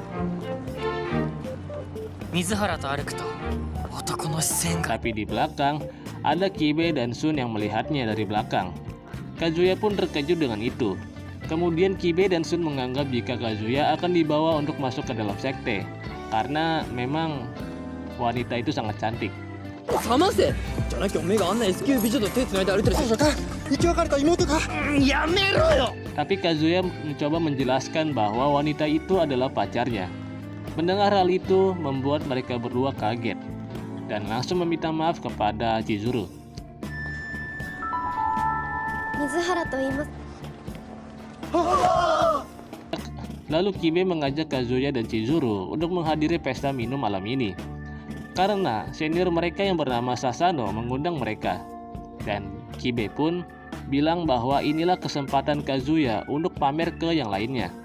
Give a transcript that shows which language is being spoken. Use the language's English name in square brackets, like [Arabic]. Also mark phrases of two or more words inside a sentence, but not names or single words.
[Indonesian] Tapi di belakang, ada Kibe dan Sun yang melihatnya dari belakang. Kazuya pun terkejut dengan itu. Kemudian Kibe dan Sun menganggap jika Kazuya akan dibawa untuk masuk ke dalam sekte, karena memang wanita itu sangat cantik. [Japanese] 冷ませじゃなきゃおめえがあんな S 級美女と手つないで歩いてる彼女か生き別れた妹かやめろよ [Indonesian] Tapi Kazuya mencoba menjelaskan bahwa wanita itu adalah pacarnya. Mendengar hal itu membuat mereka berdua kaget dan langsung meminta maaf kepada Chizuru. [Japanese] 水原と言います。 [Indonesian] Lalu Kibe mengajak Kazuya dan Chizuru untuk menghadiri pesta minum malam ini. Karena senior mereka yang bernama Sasano mengundang mereka. Dan Kibe pun bilang bahwa inilah kesempatan Kazuya untuk pamer ke yang lainnya.